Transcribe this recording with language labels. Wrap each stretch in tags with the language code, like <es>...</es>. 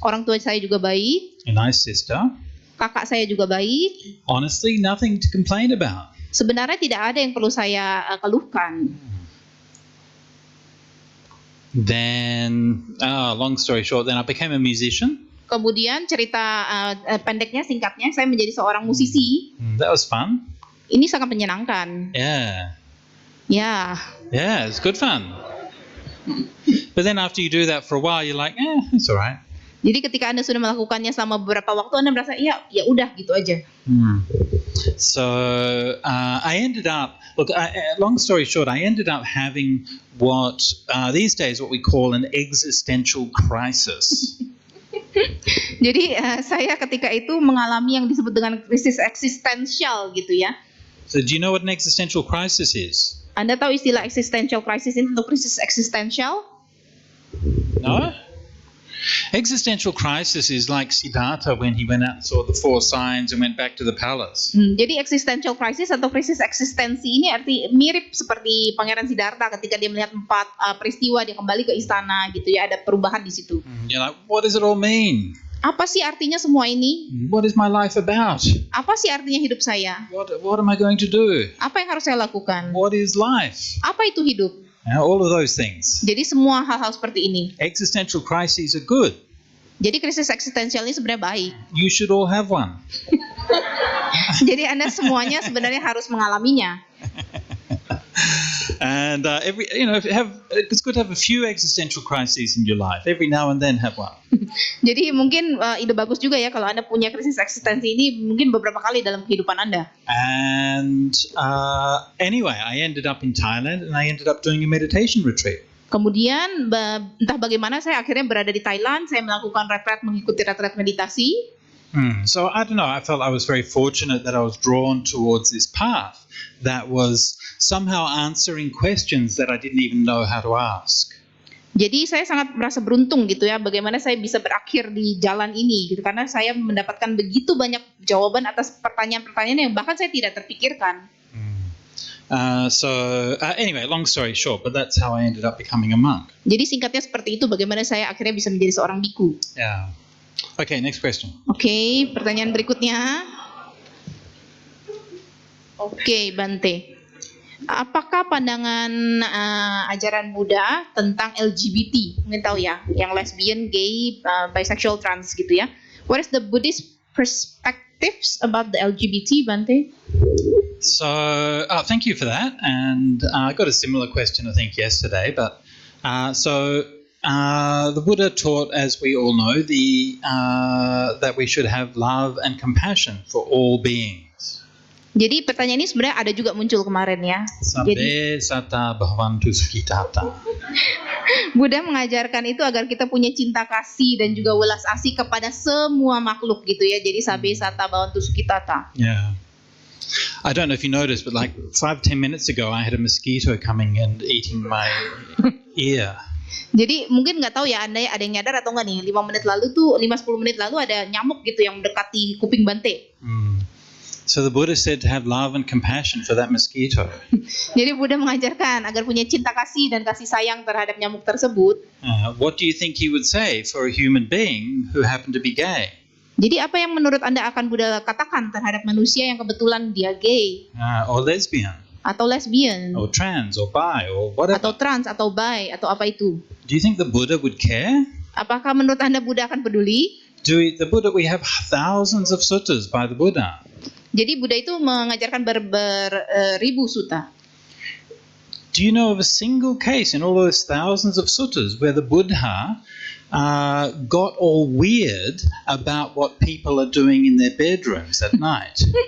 <id>Orang tua saya juga baik.</id> <en>A nice sister.</en> <id>Kakak saya juga baik.</id> <en>Honestly, nothing to complain about.</en> <id>Sebenarnya tidak ada yang perlu saya keluhkan.</id> <en>Then, long story short, then I became a musician.</en> <id>Kemudian cerita pendeknya, singkatnya, saya menjadi seorang musisi.</id> <en>That was fun.</en> <id>Ini sangat menyenangkan.</id> <en>Yeah.</en> <id>Ya.</id> <en>Yeah, it's good fun. But then after you do that for a while, you're like, it's all right.</en> <id>Jadi ketika Anda sudah melakukannya selama beberapa waktu, Anda merasa, ya udah gitu aja.</id> <en>So I ended up, long story short, I ended up having what these days what we call an existential crisis.</en> <id>Jadi saya ketika itu mengalami yang disebut dengan krisis eksistensial gitu ya.</id> <en>So do you know what an existential crisis is?</en> <id>Anda tahu istilah</id> <en>existential crisis</en> <id>ini untuk krisis eksistensial?</id> <en>No? Existential crisis is like Siddhartha when he went out and saw the 4 signs and went back to the palace.</en> <id>Jadi</id> <en>existential crisis</en> <id>atau krisis eksistensi ini mirip seperti Pangeran Siddhartha ketika dia melihat 4 peristiwa, dia kembali ke istana gitu ya, ada perubahan di situ.</id> <en>You're like, what does it all mean?</en> <id>Apa sih artinya semua ini?</id> <en>What is my life about?</en> <id>Apa sih artinya hidup saya?</id> <en>What am I going to do?</en> <id>Apa yang harus saya lakukan?</id> <en>What is life?</en> <id>Apa itu hidup?</id> <en>All of those things.</en> <id>Jadi semua hal-hal seperti ini.</id> <en>Existential crises are good.</en> <id>Jadi krisis eksistensial ini sebenarnya baik.</id> <en>You should all have one.</en> <id>Jadi Anda semuanya sebenarnya harus mengalaminya.</id> <en>And it's good to have a few existential crises in your life. Every now and then have one.</en> <id>Jadi mungkin ide bagus juga ya kalau Anda punya krisis eksistensi ini mungkin beberapa kali dalam kehidupan Anda.</id> <en>And anyway, I ended up in Thailand and I ended up doing a meditation retreat.</en> <id>Kemudian entah bagaimana saya akhirnya berada di Thailand, saya melakukan retreat, mengikuti retreat meditasi.</id> <en>So I don't know, I felt I was very fortunate that I was drawn towards this path that was somehow answering questions that I didn't even know how to ask.</en> <id>Jadi saya sangat merasa beruntung gitu ya, bagaimana saya bisa berakhir di jalan ini gitu, karena saya mendapatkan begitu banyak jawaban atas pertanyaan-pertanyaan yang bahkan saya tidak terpikirkan.</id> <en>Anyway, long story short, but that's how I ended up becoming a monk.</en> <id>Jadi singkatnya seperti itu, bagaimana saya akhirnya bisa menjadi seorang biku.</id> <en>Yeah. Okay, next question.</en> <id>Oke, pertanyaan berikutnya. Oke, Bante. Apakah pandangan ajaran Buddha tentang LGBT? Mungkin tahu ya, yang lesbian, gay, bisexual, trans gitu ya.</id> <en>What is the Buddhist perspectives about the LGBT, Bante? So, thank you for that. And I got a similar question, I think, yesterday. But the Buddha taught, as we all know, that we should have love and compassion for all beings.</en> <id>Jadi pertanyaan ini sebenarnya ada juga muncul kemarin ya.</id> <pi>Sabbe satta bhavantu sukhitata.</pi> <id>Buddha mengajarkan itu agar kita punya cinta kasih dan juga welas asih kepada semua makhluk gitu ya. Jadi</id> <pi>sabbe satta bhavantu sukhitata.</pi> <en>Yeah. I don't know if you noticed, but like 5-10 minutes ago, I had a mosquito coming and eating my ear.</en> <id>Jadi mungkin nggak tahu ya Anda ya, ada yang nyadar atau nggak nih, 5-10 menit lalu ada nyamuk gitu yang mendekati kuping Bante.</id> <en>So the Buddha said to have love and compassion for that mosquito.</en> <id>Jadi Buddha mengajarkan agar punya cinta kasih dan kasih sayang terhadap nyamuk tersebut.</id> <en>What do you think he would say for a human being who happened to be gay?</en> <id>Jadi apa yang menurut Anda akan Buddha katakan terhadap manusia yang kebetulan dia gay?</id> <en>Or lesbian?</en> <id>Atau lesbian?</id> <en>Or trans, or bi, or whatever?</en> <id>Atau trans, atau bi, atau apa itu?</id> <en>Do you think the Buddha would care?</en> <id>Apakah menurut Anda Buddha akan peduli?</id> <en>We have thousands of suttas by the Buddha.</en> <id>Jadi Buddha itu mengajarkan beribu sutta.</id> <en>Do you know of a single case in all those thousands of suttas where the Buddha got all weird about what people are doing in their bedrooms at night?</en>